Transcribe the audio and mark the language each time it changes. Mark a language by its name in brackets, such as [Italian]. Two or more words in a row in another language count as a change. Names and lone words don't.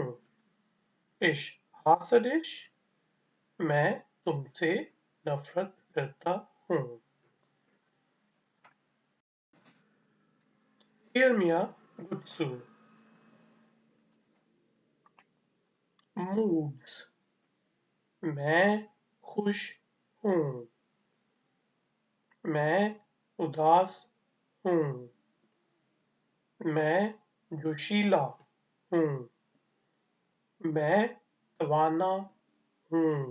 [German] Ich hasse dich. [Hindi] मैं तुमसे नफरत करता हूँ. [German] Gehe mir gut zu. Moods. [Hindi] मैं खुश हूँ. मैं उदास हूँ. मैं जोशीला हूँ. मैं तवाना हूँ.